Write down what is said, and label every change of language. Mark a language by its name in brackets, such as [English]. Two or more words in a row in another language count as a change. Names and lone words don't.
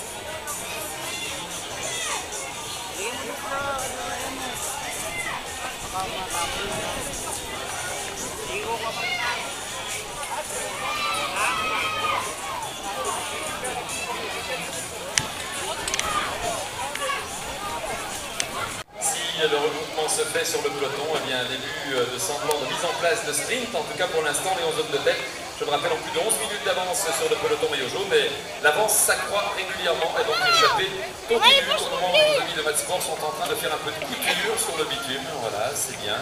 [Filipino] Lagyan mo dito na, baka matapos na. Igo ka pa. [French] Si le regroupement se fait sur le peloton, eh bien, début de semblant de mise en place de sprint, en tout cas pour l'instant, les 11 hommes de tête, je me rappelle, en plus de 11 minutes d'avance sur le peloton maillot jaune, mais l'avance s'accroît régulièrement et donc l'échappée continue. Au moment où nos amis de Matsport sont en train de faire un peu de couture sur le bitume, voilà, c'est bien.